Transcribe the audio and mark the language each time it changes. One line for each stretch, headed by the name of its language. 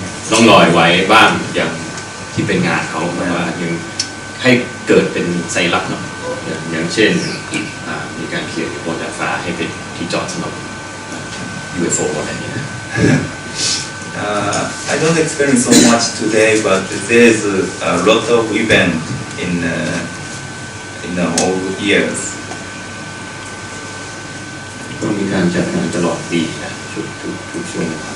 Thai: ร่องรอยไว้บ้างอย่างที่เป็นงานเขาแต่ว่ายังให้เกิดเป็นสัญลักษณ์เนาะอย่างเช่นมีการเขียนบนดาดฟ้าให้เป็นที่จอดสำหรับ UFO อะไรอย่างเงี้ย
English: I don't experience so much today, but there's a lot of event in the whole years.
Thai: ก็มีการจัดงานตลอดปีนะทุกช่วง